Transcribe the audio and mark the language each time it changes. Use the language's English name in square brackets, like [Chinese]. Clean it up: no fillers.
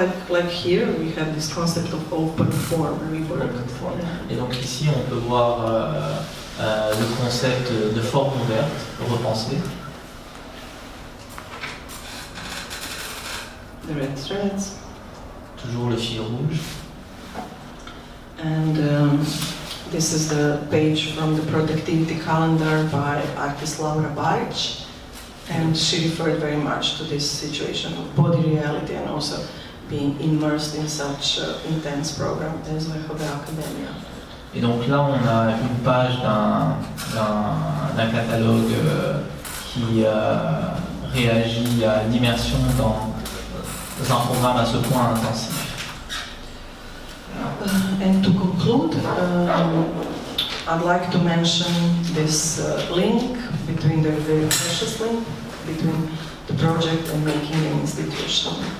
[English] Like here, we have this concept of open form rework. [French] Et donc ici, on peut voir le concept de forme ouverte, repensé. [English] The red threads. [French] Toujours le fil rouge. [English] And this is the page from the productivity calendar by artist Laura Baric. And she referred very much to this situation of body reality and also being immersed in such intense program as Verkhovna Academia. [French] Et donc là, on a une page d'un catalogue qui réagit à l'immersion dans un programme à ce point intensif. [English] And to conclude, I'd like to mention this link between the very precious link between the project and making an institution.